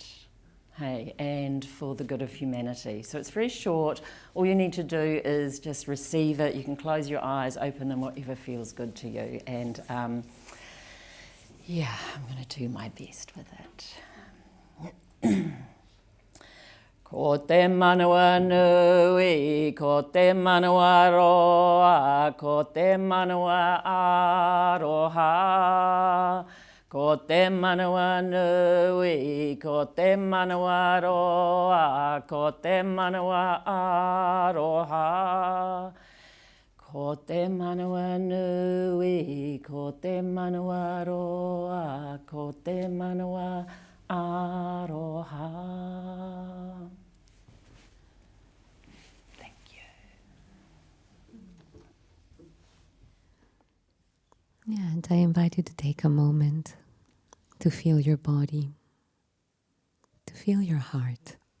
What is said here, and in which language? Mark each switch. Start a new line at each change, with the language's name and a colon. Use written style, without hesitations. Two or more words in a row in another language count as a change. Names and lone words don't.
English: Hey, and for the good of humanity. So it's very short. All you need to do is just receive it. You can close your eyes, open them, whatever feels good to you. And yeah, I'm going to do my best with it.
Māori: Ko te manawa nui, ko te manawa roa, ko te manawa aroha. Ko te manawa nui, ko te manawa roa, ko te manawa aroha. Ko te manawa nui, ko te manawa roa, ko te manawa aroha.
English: Thank you. Yeah, and I invite you to take a moment to feel your body, to feel your heart,